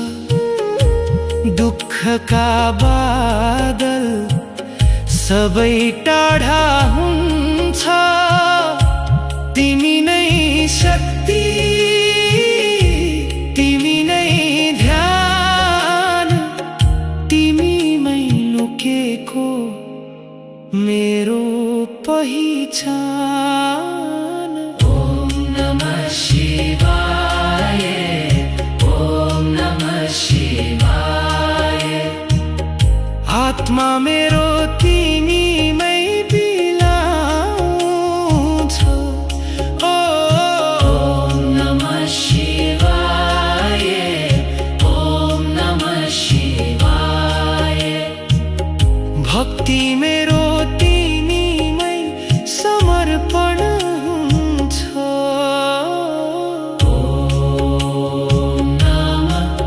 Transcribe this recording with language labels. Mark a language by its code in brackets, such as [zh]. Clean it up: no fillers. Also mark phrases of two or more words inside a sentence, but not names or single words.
[ne] दुःखका बादल सबै टाढा हुन्छ तिमी नै शक्ति तिमी नै ध्यान तिमीमै लुकेको मेरो पहिचान [sa] ओम नमः शिवाय ओम नमः शिवाय [ne] आत्मा मेरो तिमीमै बिलाउँछ [sa] ओम नमः शिवाय ओम नमः शिवाय [ne] भक्ति मेरो समर्पण हुन्छ [sa] ओम नमः